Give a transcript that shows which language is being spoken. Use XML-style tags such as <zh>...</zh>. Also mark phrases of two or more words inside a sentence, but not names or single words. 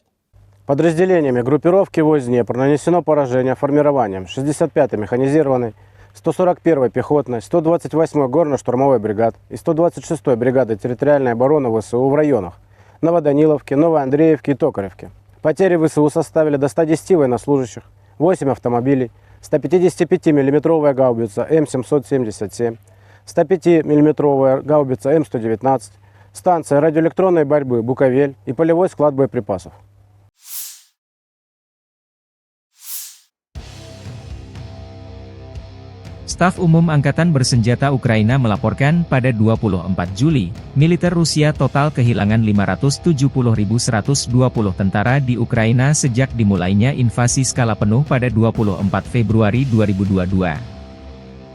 <ru>Подразделениями группировки войск Днепр нанесено поражение формированием 65-й механизированной, 141-й пехотной, 128-й горно-штурмовой бригад и 126-й бригады территориальной обороны ВСУ в районах Новоданиловки, Новоандреевки и Токаревки. Потери ВСУ составили до 110 военнослужащих, 8 автомобилей, 155 мм гаубица М777, 105 мм гаубица М119, станция радиоэлектронной борьбы «Буковель» и полевой склад боеприпасов.</ru> <id>Staf Umum Angkatan Bersenjata Ukraina melaporkan pada 24 Juli, militer Rusia total kehilangan 570.120 tentara di Ukraina sejak dimulainya invasi skala penuh pada 24 Februari 2022.</id>